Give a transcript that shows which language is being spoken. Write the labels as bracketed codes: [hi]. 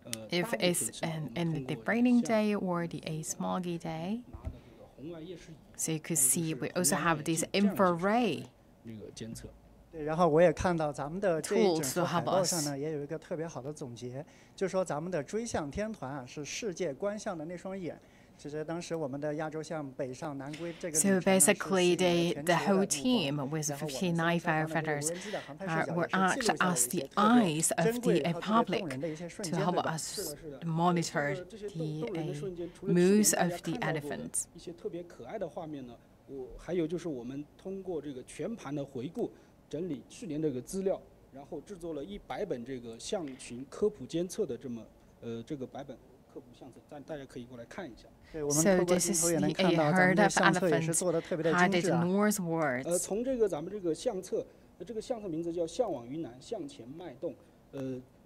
[en] If it's in the breeding day or the smoggy day, so you could see we also have this infrared. [zh] 对，然后我也看到咱们的这一整个海报上呢，也有一个特别好的总结，就是说咱们的追象天团啊，是世界观象的那双眼。其实当时我们的亚洲象北上南归这个。 [en] So basically, the whole team with 59 firefighters were acted as the eyes of the public to help us monitor the moves of the elephants. [zh] 一些特别可爱的画面呢，还有就是我们通过这个全盘的回顾。整理去年这个资料，然后制作了100本这个象群科普监测的这个100本科普相册，大家可以过来看一下。 [en] So this is the herd of elephants headed northwards. [zh] 从这个咱们这个相册，这个相册名字叫“向往云南，向前迈动”。